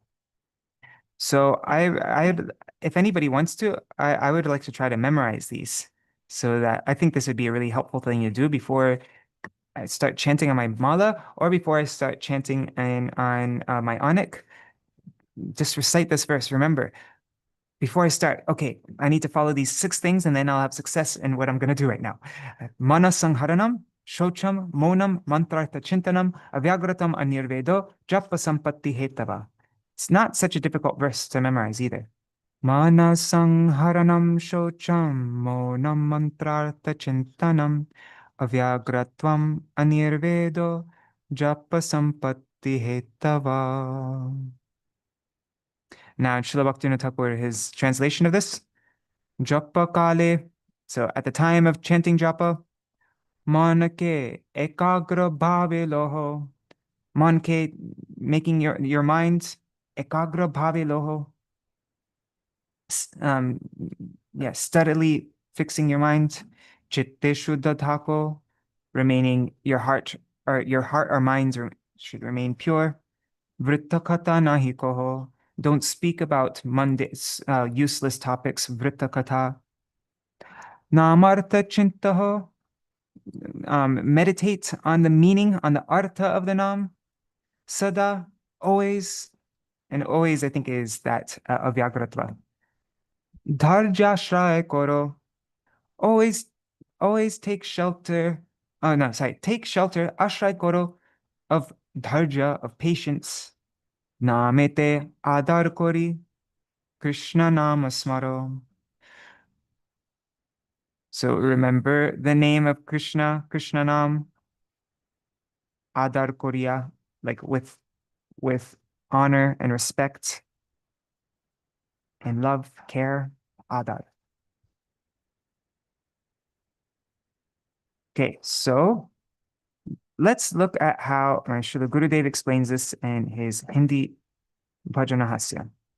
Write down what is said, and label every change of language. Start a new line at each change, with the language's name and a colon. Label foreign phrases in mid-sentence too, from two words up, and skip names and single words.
English: So if anybody wants to, I would like to try to memorize these, so that I think this would be a really helpful thing to do before I start chanting on my mala, or before I start chanting on my onik. Just recite this verse. Remember, before I start, okay, I need to follow these 6 things, and then I'll have success in what I'm going to do right now.
Sanskrit: संहरणं, शौचं, मौनम्, मन्त्रार्थ-चिन्तनम्, अव्यग्रत्वम्, अनिर्वेदो, जप-सम्पत्ति-हेतवः.
English: It's not such a difficult verse to memorize either.
Sanskrit: संहरणं, शौचं, मौनम्, मन्त्रार्थ-चिन्तनम्, अव्यग्रत्वम्, अनिर्वेदो, जप-सम्पत्ति-हेतवः.
English: Now, Srila Bhaktivinoda Thakur, his translation of this,
Bangla: জপ কালে,
English: so at the time of chanting japa,
Bangla: মনকে একাগ্র ভাবে লহ, মনকে,
English: making your mind,
Bangla: একাগ্র ভাবে লহ,
English: steadily fixing your mind,
Bangla: চিত্তে শুদ্ধ থাকো,
English: remaining your heart or minds should remain pure,
Bangla: বৃথা কথা নাহি কহ,
English: don't speak about useless topics,
Bangla: বৃথা কথা. Namartha-cintaho,
English: meditate on the meaning, on the artha of the nam. Sada, always, and always I think is that avyagratvam.
Bangla: ধৈর্য আশ্রয় করো,
English: always take shelter. Oh no, sorry, take shelter,
Bangla: আশ্রয় করো,
English: of dharja, of patience.
Bangla: নামেতে আদর করি, কৃষ্ণ নাম স্মরো.
English: So remember the name of Krishna,
Bangla: কৃষ্ণ নাম, আদর করিয়া,
English: like with honor and respect and love, care, adar. Okay, so let's look at how Srila Gurudev explains this in his Hindi Bhajana-rahasya.